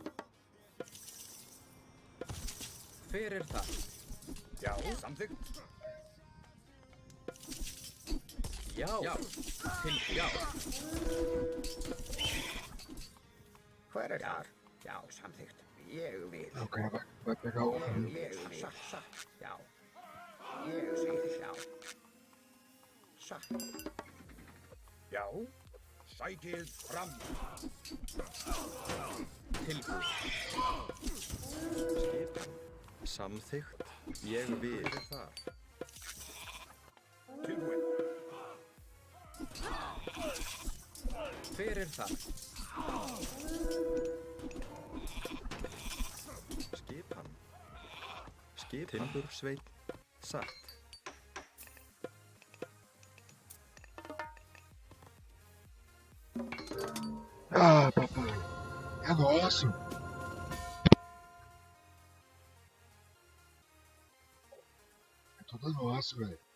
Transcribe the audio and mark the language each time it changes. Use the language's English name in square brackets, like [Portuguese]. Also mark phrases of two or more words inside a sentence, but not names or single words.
[Icelandic] Hver er það? Já, samþykkt. Já, já. Hver er þar? Já, samþykkt. Ég vil. [Portuguese] Ok, vai pegar um. [Icelandic] Ég vil. Satt. Já. Ég vil. Já. Satt. Já. Sækið fram. Tilbúið. Skipan. Samþykkt. Ég vil. Hver er þar? Tilbúið. Hver er þar? Skipan. Timbursveit. Satt. [Portuguese] Ah, papai. É nosso. É tudo nosso, velho.